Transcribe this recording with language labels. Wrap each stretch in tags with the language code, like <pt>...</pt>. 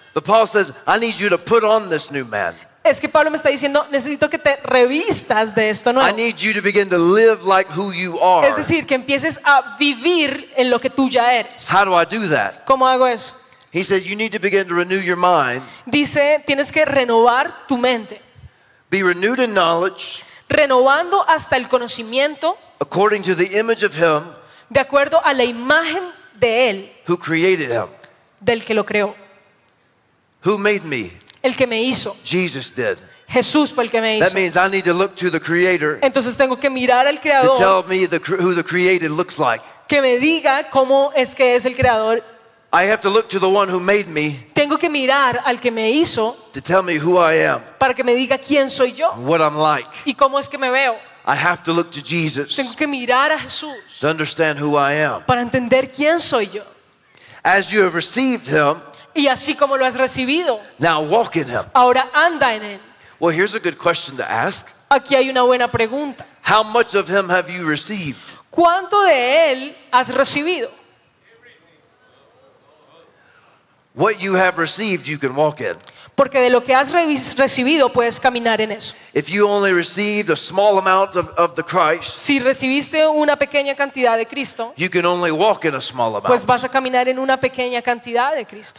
<en>But Paul says, I need you to put on this new man.</en> <es>Es que Pablo me está diciendo, necesito que te revistas de esto nuevo.</es> <en>I need you to begin to live like who you are.</en> <es>Es decir, que empieces a vivir en lo que tú ya eres.</es> <en>How do I do that?</en> <es>¿Cómo hago eso?</es> <en>He says, you need to begin to renew your mind.</en> <es>Dice, tienes que renovar tu mente.</es> <en>Be renewed in knowledge.</en> <es>Renovando hasta el conocimiento,</es> <en>according to the image of him,</en> <es>de acuerdo a la imagen de él,</es> <en>who created him,</en> <es>del que lo creó,</es> <en>who made me,</en> <es>el que me hizo,</es> <en>Jesus did,</en> <es>Jesús fue el que me hizo.</es> <en>That means I need to look to the creator,</en> <es>entonces tengo que mirar al creador,</es> <en>to tell me the, who the created looks like,</en> <es>que me diga cómo es que es el creador.</es> <en>I have to look to the one who made me.</en> <es>Tengo que mirar al que me hizo.</es> <en>To tell me who I am.</en> <es>Para que me diga quién soy yo.</es> <en>What I'm like.</en> <es>Y cómo es que me veo.</es> <en>I have to look to Jesus.</en> <es>Tengo que mirar a Jesús.</es> <en>To understand who I am.</en> <es>Para entender quién soy yo.</es> <en>As you have received him.</en> <es>Y así como lo has recibido.</es> <en>Now walk in him.</en> <es>Ahora anda en él.</es> <en>Well, here's a good question to ask.</en> <es>Aquí hay una buena pregunta.</es> <en>How much of him have you received?</en> <es>¿Cuánto de él has recibido?</es> <en>What you have received, you can walk in.</en> <es>Porque de lo que has recibido puedes caminar en eso.</es> <en>If you only received a small amount of the Christ,</en> <es>si recibiste una pequeña cantidad de Cristo,</es> <en>you can only walk in a small amount.</en> <es>Pues vas a caminar en una pequeña cantidad de Cristo.</es>